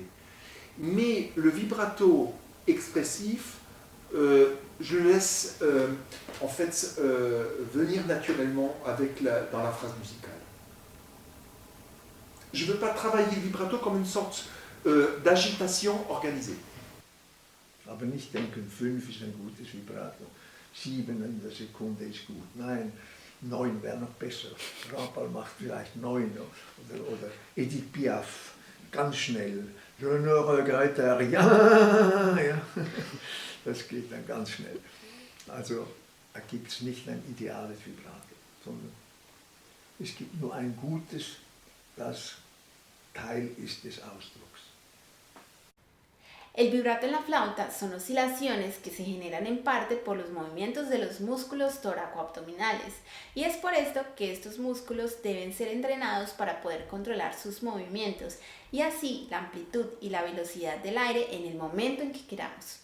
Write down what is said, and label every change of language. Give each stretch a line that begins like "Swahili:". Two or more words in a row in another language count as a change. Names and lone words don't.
French: Mais le vibrato expressif, je le laisse en fait venir naturellement dans la phrase musicale. Je ne veux pas travailler le vibrato comme une sorte d'agitation organisée.
German: Aber nicht denken, 5 ist ein gutes Vibrato, 7 in der Sekunde ist gut. Nein, 9 wäre noch besser. Rapal macht vielleicht 9 oder Edith Piaf, ganz schnell.
French: Je ne regrette rien.
German: Ja, das geht dann ganz schnell. Also da gibt es nicht ein ideales Vibrato, sondern es gibt nur ein gutes, das Teil ist des Ausdrucks.
Spanish: El vibrato en la flauta son oscilaciones que se generan en parte por los movimientos de los músculos toracoabdominales, y es por esto que estos músculos deben ser entrenados para poder controlar sus movimientos y así la amplitud y la velocidad del aire en el momento en que queramos.